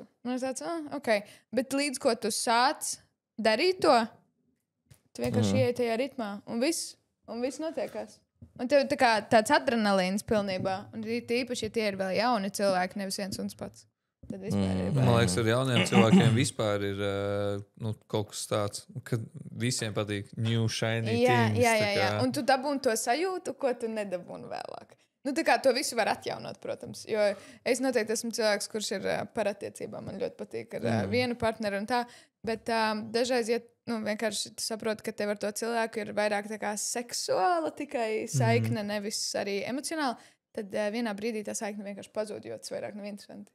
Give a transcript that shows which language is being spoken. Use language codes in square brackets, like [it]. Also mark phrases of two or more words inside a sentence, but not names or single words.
[lv] Man ir tāds, ok, bet līdz ko tu sāc darīt to, tu vienkārši iej tajā ritmā, un viss notiekās. Un tev tāds adrenalīns pilnībā, un tīpaši, ja tie ir vēl jauni cilvēki, nevis viens un pats. Man liekas, ar jauniem cilvēkiem vispār ir kaut kas tāds, ka visiem patīk [en] new shiny things. [lv] Jā. Un tu dabūni to sajūtu, ko tu nedabūni vēlāk. To visu var atjaunot, protams. Jo es noteikti esmu cilvēks, kurš ir par attiecībām. Man ļoti patīk ar vienu partneri un tā. Bet dažreiz, ja vienkārši tu saproti, ka tev ar to cilvēku ir vairāk tā kā seksuāla tikai saikne, nevis arī emocionāla, tad vienā brīdī tā saikne vienkārši pazūd, jo tas vairāk nav interesanti.